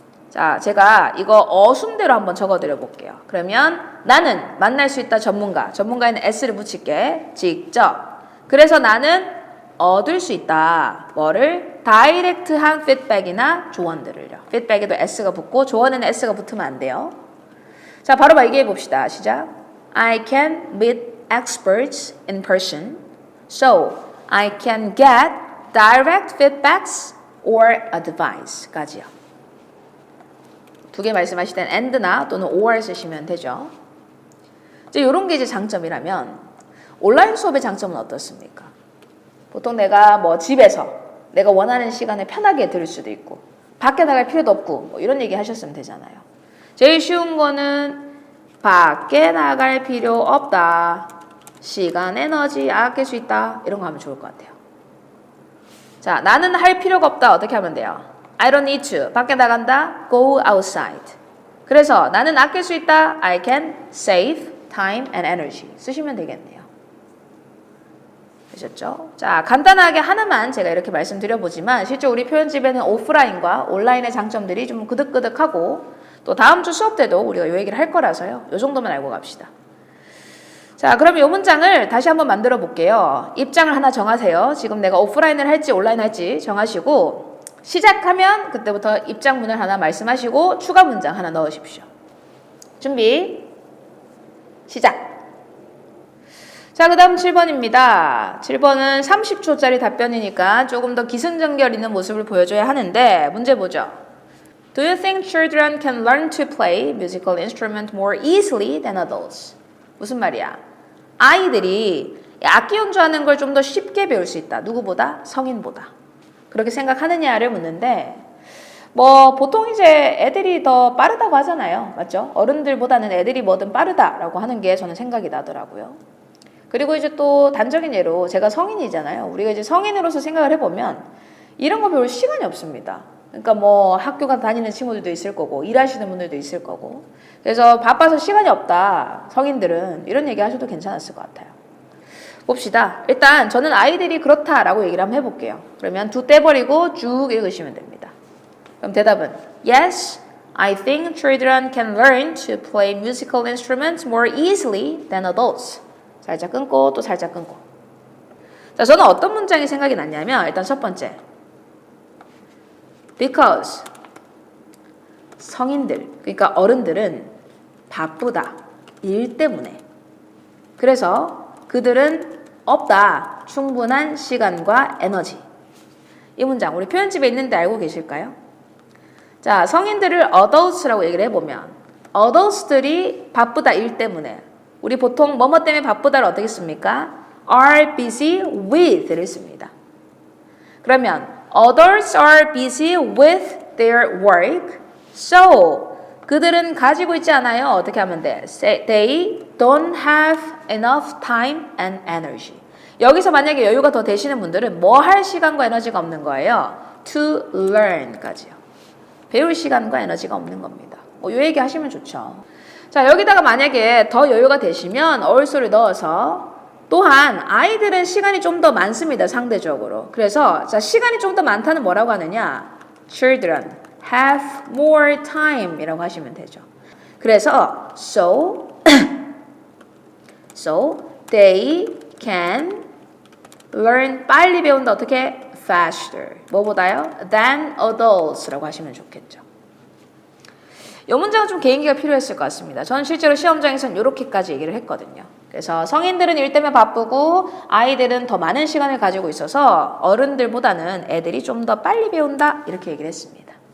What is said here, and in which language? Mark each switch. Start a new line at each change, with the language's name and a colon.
Korean: 자, 제가 이거 어순대로 한번 적어드려 볼게요. 그러면 나는 만날 수 있다 전문가. 전문가에는 s를 붙일게. 직접. 그래서 나는 얻을 수 있다. 뭐를? 다이렉트한 피드백이나 조언들을요. 피드백에도 s가 붙고 조언에는 s가 붙으면 안 돼요. 자, 바로 얘기해 봅시다. 시작.
English: I can meet experts in person. So, I can get direct feedbacks or advice까지요.
Korean: 두 개 말씀하실 땐 and나 또는 or 쓰시면 되죠. 이제 이런 게 이제 장점이라면 온라인 수업의 장점은 어떻습니까? 보통 내가 뭐 집에서 내가 원하는 시간에 편하게 들을 수도 있고 밖에 나갈 필요도 없고 뭐 이런 얘기 하셨으면 되잖아요. 제일 쉬운 거는 밖에 나갈 필요 없다. 시간, 에너지 아낄 수 있다. 이런 거 하면 좋을 것 같아요. 자, 나는 할 필요가 없다. 어떻게 하면 돼요?
English: I don't need to.
Korean: 밖에 나간다.
English: Go outside.
Korean: 그래서 나는 아낄 수 있다.
English: I can save time and energy.
Korean: 쓰시면 되겠네요. 되셨죠? 자, 간단하게 하나만 제가 이렇게 말씀드려보지만 실제 우리 표현집에는 오프라인과 온라인의 장점들이 좀 그득그득하고 또 다음 주 수업 때도 우리가 이 얘기를 할 거라서요. 이 정도만 알고 갑시다. 자, 그럼 이 문장을 다시 한번 만들어 볼게요. 입장을 하나 정하세요. 지금 내가 오프라인을 할지 온라인 할지 정하시고 시작하면 그때부터 입장문을 하나 말씀하시고 추가 문장 하나 넣으십시오. 준비 시작. 자, 그 다음 7번입니다. 7번은 30초짜리 답변이니까 조금 더 기승전결 있는 모습을 보여줘야 하는데 문제 보죠.
English: Do you think children can learn to play musical instrument more easily than adults?
Korean: 무슨 말이야? 아이들이 악기 연주하는 걸 좀 더 쉽게 배울 수 있다. 누구보다? 성인보다. 그렇게 생각하느냐를 묻는데 뭐 보통 이제 애들이 더 빠르다고 하잖아요. 맞죠? 어른들보다는 애들이 뭐든 빠르다라고 하는 게 저는 생각이 나더라고요. 그리고 이제 또 단적인 예로 제가 성인이잖아요. 우리가 이제 성인으로서 생각을 해보면 이런 거 배울 시간이 없습니다. 그러니까 뭐 학교 가 다니는 친구들도 있을 거고 일하시는 분들도 있을 거고 그래서 바빠서 시간이 없다. 성인들은 이런 얘기 하셔도 괜찮았을 것 같아요. 봅시다. 일단 저는 아이들이 그렇다라고 얘기를 한번 해볼게요. 그러면 두 떼버리고 쭉 읽으시면 됩니다. 그럼 대답은
English: Yes, I think children can learn to play musical instruments more easily than adults.
Korean: 살짝 끊고 또 살짝 끊고. 자, 저는 어떤 문장이 생각이 났냐면 일단 첫 번째 Because 성인들, 그러니까 어른들은 바쁘다. 일 때문에. 그래서 그들은 없다. 충분한 시간과 에너지. 이 문장 우리 표현집에 있는데 알고 계실까요? 자, 성인들을 adults라고 얘기를 해보면 adults들이 바쁘다. 일 때문에. 우리 보통 뭐뭐 때문에 바쁘다를 어떻게 씁니까?
English: are busy with를
Korean: 씁니다. 그러면
English: Others are busy with their work.
Korean: So, 그들은 가지고 있지 않아요. 어떻게 하면 돼?
English: They don't have enough time and energy.
Korean: 여기서 만약에 여유가 더 되시는 분들은 뭐 할 시간과 에너지가 없는 거예요?
English: To learn까지요.
Korean: 배울 시간과 에너지가 없는 겁니다. 이 얘기 하시면 좋죠. 자, 여기다가 만약에 더 여유가 되시면 also를 넣어서 또한 아이들은 시간이 좀 더 많습니다. 상대적으로. 그래서 자, 시간이 좀 더 많다는 뭐라고 하느냐?
English: Children have more time
Korean: 이라고 하시면 되죠. 그래서
English: so they can learn
Korean: 빨리 배운다. 어떻게?
English: Faster.
Korean: 뭐보다요?
English: Than adults
Korean: 라고 하시면 좋겠죠. 이 문장은 좀 개인기가 필요했을 것 같습니다. 저는 실제로 시험장에서는 이렇게까지 얘기를 했거든요. 그래서 성인들은 일 때문에 바쁘고 아이들은 더 많은 시간을 가지고 있어서 어른들보다는 애들이 좀 더 빨리 배운다 이렇게 얘기를 했습니다.